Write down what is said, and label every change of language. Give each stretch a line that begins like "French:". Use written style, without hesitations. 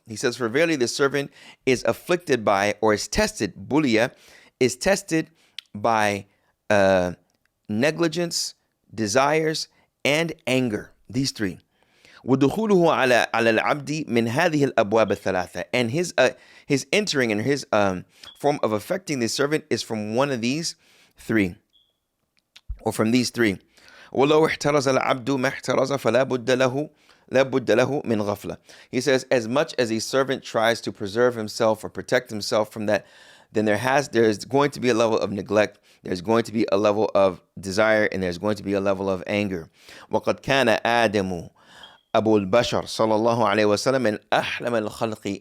English: He says, for verily the servant is afflicted by, or is tested, buliya, is tested by negligence, desires, and anger. These three.
Arabic: ودخوله على العبد من هذه الأبواب الثلاثة,
English: and his entering and his form of affecting the servant is from one of these three, or from these three.
Arabic: ولو احترز العبد ما احترز فلا بد له من غفلة.
English: He says, as much as a servant tries to preserve himself or protect himself from that, then there's going to be a level of neglect, there's going to be a level of desire, and there's going to be a level of anger.
Arabic: وقد كان آدم Abu al-Bashar sallallahu alayhi wa sallam and ahlam al-khalqi.